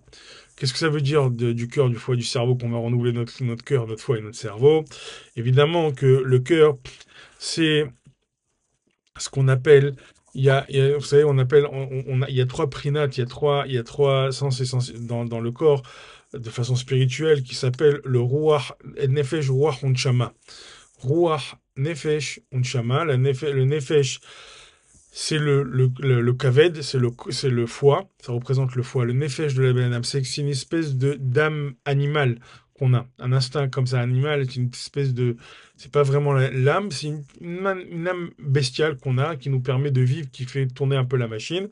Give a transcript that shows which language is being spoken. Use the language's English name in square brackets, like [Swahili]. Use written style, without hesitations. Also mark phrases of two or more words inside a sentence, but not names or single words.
[French] Qu'est-ce que ça veut dire du cœur, du foie, du cerveau, qu'on va renouveler notre cœur, notre foie et notre cerveau? Évidemment que le cœur, c'est ce qu'on appelle, vous savez, on appelle, il y a trois prinates, il y a trois sens essentiels dans le corps, de façon spirituelle, qui s'appelle le [Hebrew] רוח, נפש, רוח, ונשמה. רוח, נפש, ונשמה. [French] Le nefesh, c'est le kaved, c'est le foie, ça représente le foie. Le nefesh de la [Hebrew] בן אדם, [French] c'est une espèce d'âme animale qu'on a. Un instinct comme ça animal, c'est une espèce de. C'est pas vraiment l'âme, c'est une âme bestiale qu'on a, qui nous permet de vivre, qui fait tourner un peu la machine.